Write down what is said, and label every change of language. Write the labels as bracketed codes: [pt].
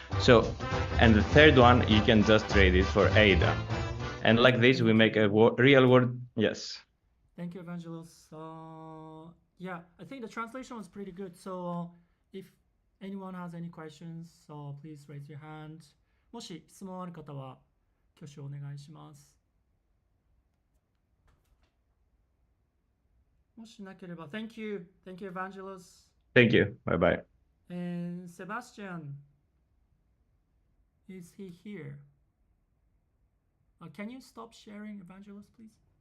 [en] So, and the third one, you can just trade it for ADA. And like this, we make a real world. Yes. Thank you, Evangelos. Yeah, I think the translation was pretty good. So if anyone has any questions, please raise your hand. [ja] もし質問ある方は挙手お願いします。もしなければ [en] Thank you, Evangelos. Thank you. Bye bye. And Sebastian, is he here? Can you stop sharing, Evangelos, please?